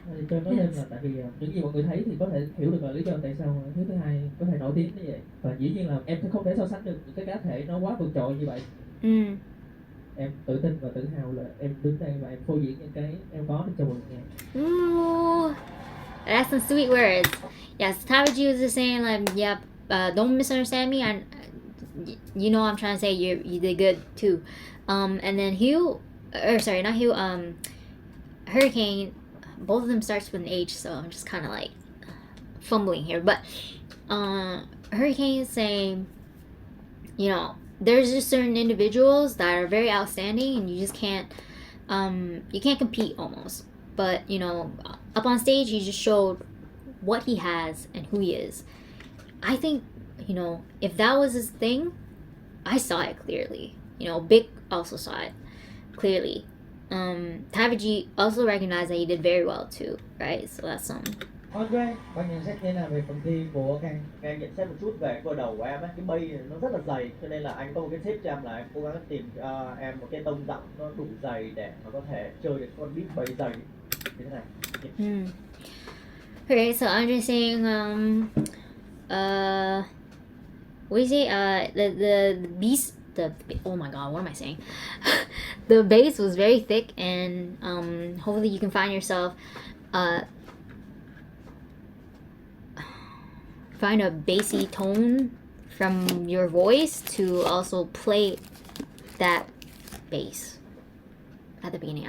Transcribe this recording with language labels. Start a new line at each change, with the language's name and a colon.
Vietnamese: Cho nói thêm là tại vì những gì mọi người thấy thì có thể hiểu được là lý do tại sao Hiếu thứ hai có thể nổi tiếng như vậy, và dĩ nhiên là em sẽ không thể so sánh được những cái cá thể nó quá vượt trội như vậy. Em tự tin và tự hào là em đứng đây và em phô diễn những cái em có để cho mọi người nghe.
English: Ooh, that's some sweet words. Yes, Tabaji was just saying like, yeah, don't misunderstand me. And you know, I'm trying to say you did good too. And then not Hugh. HurryKng. Both of them starts with an H, so I'm just kind of like fumbling here. But HurryKng is saying, you know, there's just certain individuals that are very outstanding, and you just can't compete almost. But you know, up on stage, he just showed what he has and who he is. I think, you know, if that was his thing, I saw it clearly. You know, Big also saw it clearly. Tabaji also recognized that he did very well too, right? So that's some.
Vietnamese: Andre, bạn nhận xét như nào về phần thi của Khang? Khang nhận xét một chút về cơ đầu của em ấy, cái bay này nó rất là dày, cho nên là anh có một cái tip cho em là em cố gắng tìm cho em một cái tông giọng nó đủ dày để nó có thể chơi được con beat bay dày như thế này.
English: Okay, so I'm just saying, what is it? The beast. Oh my god, what am I saying? The bass was very thick, and hopefully you can find yourself find a bassy tone from your voice to also play that bass at the beginning.